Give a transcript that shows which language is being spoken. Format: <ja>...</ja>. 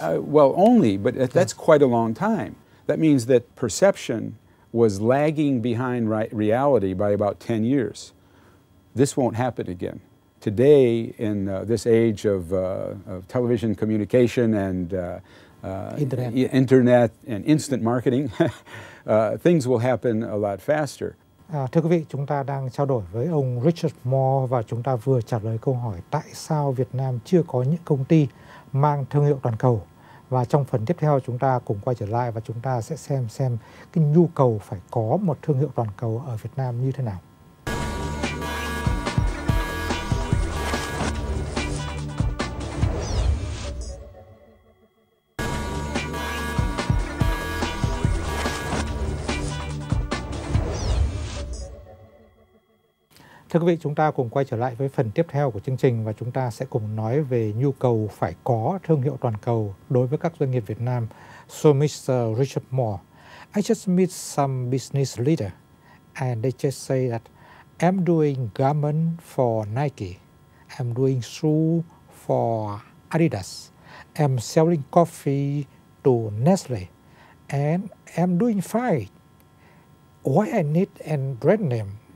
<en>Well, only, but that's quite a long time. That means that perception was lagging behind reality by about 10 years. This won't happen again. Today, in this age of television communication and internet and instant marketing, things will happen a lot faster.</en> <vi>Thưa quý vị, chúng ta đang trao đổi với ông Richard Moore và chúng ta vừa trả lời câu hỏi tại sao Việt Nam chưa có những công ty mang thương hiệu toàn cầu. Và trong phần tiếp theo chúng ta cùng quay trở lại và chúng ta sẽ xem cái nhu cầu phải có một thương hiệu toàn cầu ở Việt Nam như thế nào. Thưa quý vị, chúng ta cùng quay trở lại với phần tiếp theo của chương trình và chúng ta sẽ cùng nói về nhu cầu phải có thương hiệu toàn cầu đối với các doanh nghiệp Việt Nam.</vi> <en>So, Mr. Richard Moore, I just meet some business leader and they just say that I'm doing garment for Nike, I'm doing shoe for Adidas, I'm selling coffee to Nestle, and I'm doing fine. Why I need a brand name?</en>